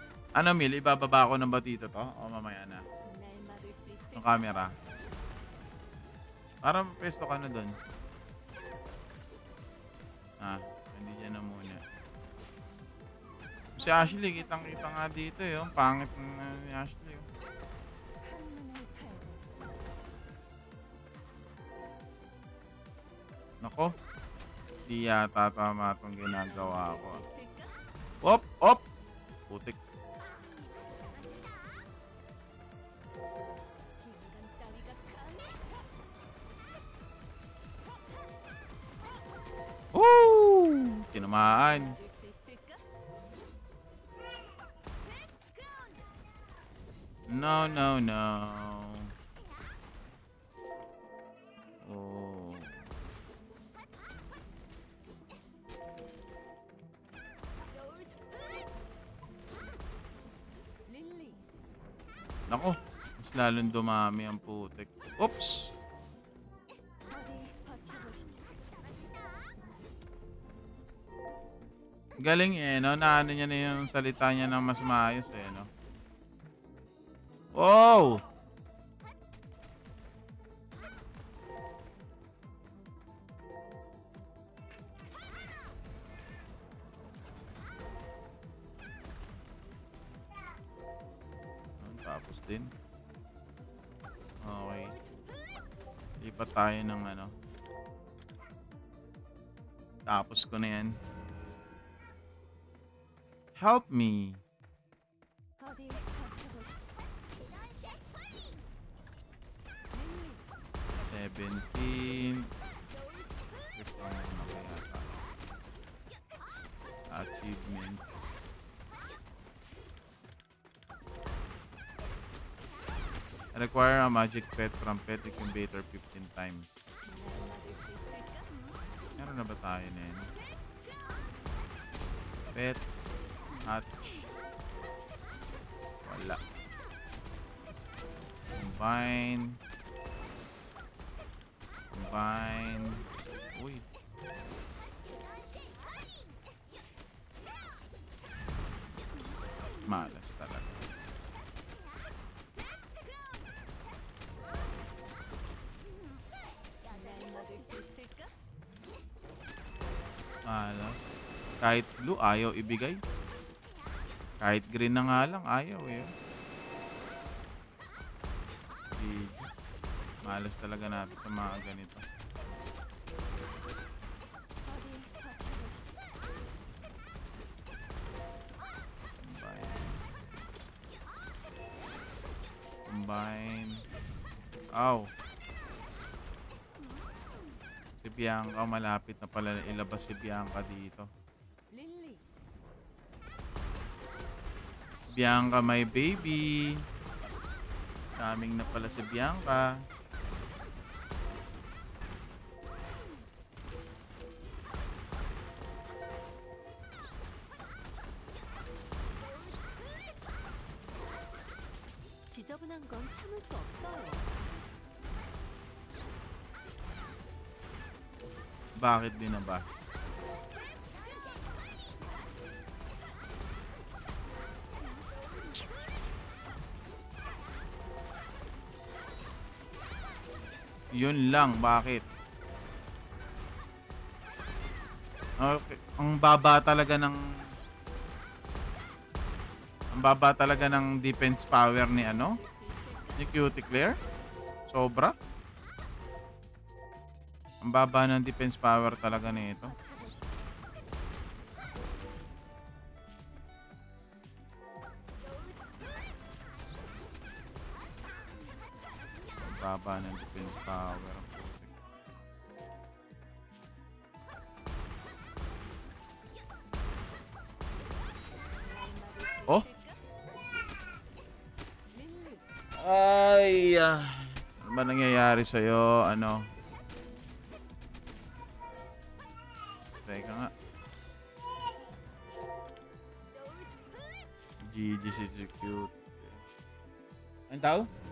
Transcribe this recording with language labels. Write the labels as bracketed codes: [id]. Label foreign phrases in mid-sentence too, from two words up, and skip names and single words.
[tl] Ano, Mil, ibababa ko ng ba dito to? O mamaya na? [ko] 날 막을 수 [tl] Yung [ko] 있을까? [tl] camera. Para pesto ka na dun. Hindi dyan na muna. Si Ashley, kitang-kita nga dito eh. Ang pangit na ni Ashley. Oh. [ko] 한눈을 팔고 [tl] Nako, di yata tama itong ginagawa ko. [ko] 막을 수 있을까? [tl] Op! Op! Putik. [ko] 인간 따위가 감히 [tl] Woo! Tinamaan. [ko] 막을 수 있을까? 베스트그라운드 [en] No, no, no. Oh. [ko] 소울 스플릿 릴리 [tl] Nako, mas lalong dumami ang putik. Oops! [ko] 어디 버텨보시죠. [tl] Galing eh, no? Naano niya na yung salita niya ng mas maayos eh, no? Wow! Tapos din. Okay. Lipat tayo ng ano. Tapos ko na yan. [en] Help me. [ko] 어디 버텨보시죠. 릴리 [tl] 17. Ito ang ano kaya ata. Achievement. [en] Require a magic pet from pet incubator 15 times. [ko] 날 막을 수 있을까? [tl] Meron na ba tayo na yun? Pet. Hatch. Wala. Combine. Combine. Uy. Malas talaga. [ko] 날 막을 수 있을까? [tl] Malas. Kahit blue, ayaw ibigay. Kahit green na nga lang, ayaw eh. GG. Malas talaga natin sa mga ganito. [ko] 어디 버텨보시죠. [tl] Combine. Combine. Ow. Si Bianca, malapit na pala na ilabas si Bianca dito. 릴리 [en] Bianca, my baby. [tl] Coming na pala si Bianca. [ko] 지저분한 건 참을 수 없어요. [tl] Bakit din na ba? Yun lang, bakit? Okay. Ang baba talaga ng [en] defense power [tl] ni ano? [ko] 막을 수 있을까? [tl] Ni Cutie Claire? Sobra? Ang baba ng [en] defense power [tl] talaga nito. [ko] 버텨보시죠. [tl] Ang baba ng [en] defense power. [tl] Ang putik. [ko] 날 막을 수 Oh? 있을까? 릴리 [tl] Ay, ano ba nangyayari sa'yo? Ano? Teka nga. GG si cute. Ang tao?